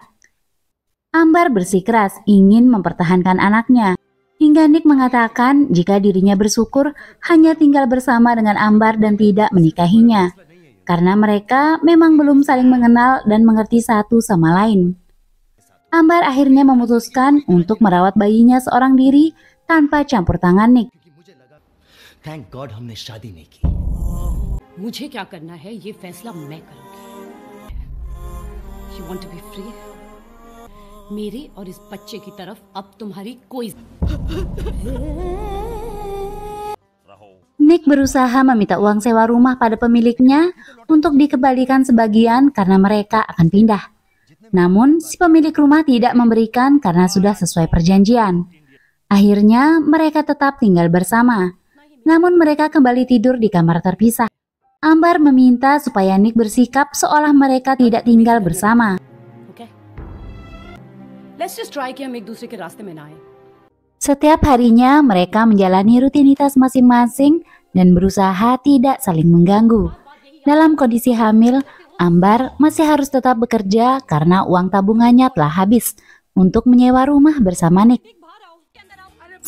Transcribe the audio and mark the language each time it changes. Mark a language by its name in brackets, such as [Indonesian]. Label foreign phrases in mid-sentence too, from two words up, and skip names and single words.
[Indonesian] Ambar bersikeras ingin mempertahankan anaknya, hingga Nick mengatakan jika dirinya bersyukur hanya tinggal bersama dengan Ambar dan tidak menikahinya, karena mereka memang belum saling mengenal dan mengerti satu sama lain. Ambar akhirnya memutuskan untuk merawat bayinya seorang diri tanpa campur tangan Nick. [English] Thank God [Hindi] हमने शादी नहीं की. मुझे क्या करना है ये फैसला मैं करूंगी. [English] You want to be free? [Hindi] मेरे और इस बच्चे की तरफ अब तुम्हारी कोई. [Indonesian] Nick berusaha meminta uang sewa rumah pada pemiliknya untuk dikembalikan sebagian karena mereka akan pindah. Namun si pemilik rumah tidak memberikan karena sudah sesuai perjanjian. Akhirnya mereka tetap tinggal bersama. Namun mereka kembali tidur di kamar terpisah. Ambar meminta supaya Nick bersikap seolah mereka tidak tinggal bersama. [English] Okay. Let's just try [Hindi] कि हम एक दूसरे के रास्ते में ना आए. [Indonesian] Setiap harinya mereka menjalani rutinitas masing-masing dan berusaha tidak saling mengganggu. Dalam kondisi hamil, Ambar masih harus tetap bekerja karena uang tabungannya telah habis untuk menyewa rumah bersama Nick.